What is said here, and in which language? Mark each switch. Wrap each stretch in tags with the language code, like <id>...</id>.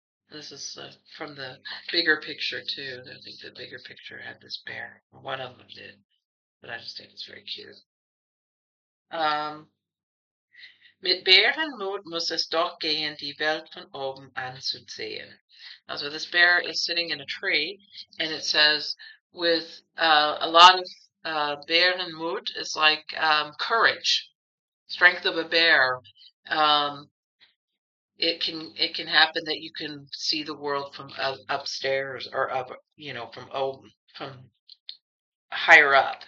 <en>This is from the bigger picture too. I think the bigger picture had this bear. One of them did, but I just think it's very cute.</en> <de>Mit Bärenmut muss es doch gehen, die Welt von oben anzusehen.</de> <en>So this bear is sitting in a tree, and it says, with a lot of Bärenmut is like courage, strength of a bear. It can happen that you can see the world from upstairs or up, from higher up.</en>